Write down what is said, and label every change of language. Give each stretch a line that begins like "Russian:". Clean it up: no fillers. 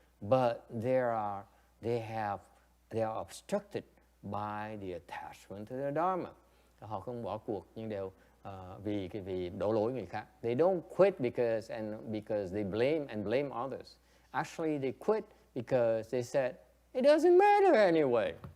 English: But they are obstructed by the attachment to the Dharma.
Vietnamese: Họ không bỏ cuộc nhưng đều vì đổ lỗi người khác.
English: They don't quit because they blame others. Actually, they quit because they said it doesn't matter anyway.